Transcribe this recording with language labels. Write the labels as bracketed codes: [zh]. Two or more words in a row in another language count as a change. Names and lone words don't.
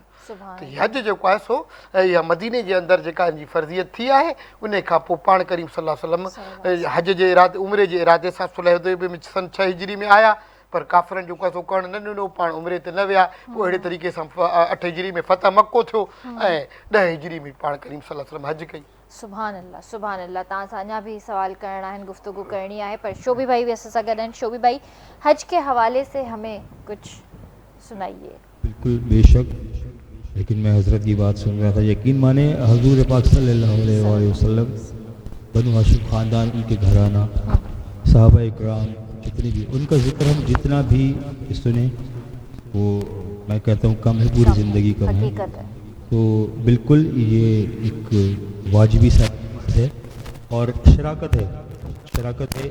[sd] त हीअ हज जेको आहे सो इहा मदीने जे अंदरि जेका हिन जी फ़र्ज़ियत थी आहे, उन खां पोइ पाण करीम [ar] صلى الله عليه وسلم [sd] हज जे इरादे उमिरे जे इरादे सां सुलह हुदैबिया में सन 6 हिजरी में आया। पर काफ़रनि जो कसो करणु न ॾिनो, पाण उमिरि ते न विया। पोइ अहिड़े तरीक़े सां 8 हिजरी में फ़तह मको थियो ऐं 10 हिजरी में पाण करीम [ar] صلى الله عليه وسلم [sd] हज कई। [ar] سبحان الله، سبحان الله. [sd] तव्हां सां अञा भी [hi] सवाल करना है, गुफ्तगू करनी है, [sd] पर शोभी भाई भी असां सां गॾु आहिनि। [hi] शोभी भाई, हज के हवाले से हमें कुछ सुनाइए। बिल्कुल बेशक, लेकिन मैं हज़रत की बात सुन रहा था। यकीन माने हजूर पाक [ar] صلى الله عليه وسلم, [hi] बनु हाशिम ख़ानदान, उनके घराना, सहाबा इकराम जितने भी, उनका जिक्र हम जितना भी सुने वो मैं कहता हूँ कम है, पूरी ज़िंदगी कम है। तो बिल्कुल ये एक वाजिबी सा है और शराकत है, शराकत है।